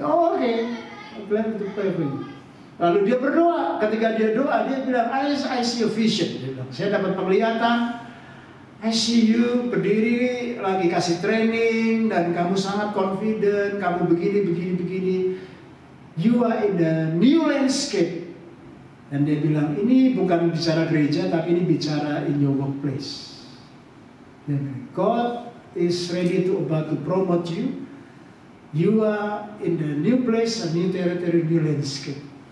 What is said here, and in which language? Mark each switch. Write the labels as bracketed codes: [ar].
[en] Oh, oke, I'm glad to pray for you. [id] Lalu dia berdoa, ketika dia doa, dia bilang, [en] I see a vision. [id] Dia bilang, saya dapat penglihatan, [en] I see you [id] berdiri, lagi kasih training, dan kamu sangat confident, kamu begini. [en] You are in the new landscape. [id] Dan dia bilang, ini bukan bicara gereja, tapi ini bicara [en] in your workplace. Dan God is ready to about to promote you. You are in the new place, a new territory, new landscape.